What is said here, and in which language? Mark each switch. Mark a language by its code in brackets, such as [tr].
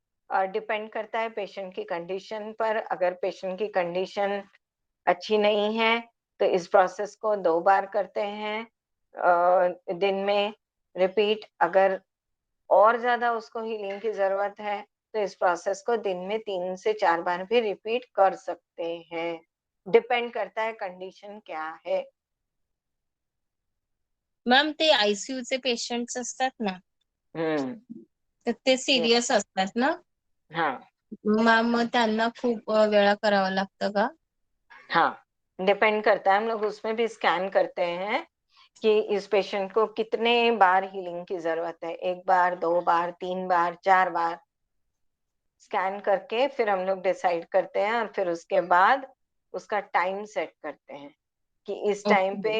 [hi] और डिपेंड करता है पेशेंट की कंडीशन पर. अगर पेशेंट की कंडीशन अच्छी नहीं है तो इस प्रोसेस को 2 बार करते हैं दिन में रिपीट. अगर और ज्यादा उसको हीलिंग की जरूरत है तो इस प्रोसेस को दिन में 3 से 4 बार भी रिपीट कर सकते हैं. डिपेंड करता है कंडीशन क्या है. [mr] मॅम, ते आयसीयूचे पेशंट्स असतात ना, तर ते [en] Yes. [mr] सिरियस असतात ना. [hi] हाँ, [mr] मॅम, मग त्यांना खूप वेळा करावं लागतं का? [hi] हाँ, डिपेंड करता है. हम लोग उसमें भी स्कैन करते हैं कि इस पेशेंट को कितने बार हीलिंग की जरूरत है. 1 बार, 2 बार, 3 बार, 4 बार स्कैन करके फिर हम लोग डिसाइड करते हैं. और फिर उसके बाद उसका टाइम सेट करते हैं कि इस टाइम पे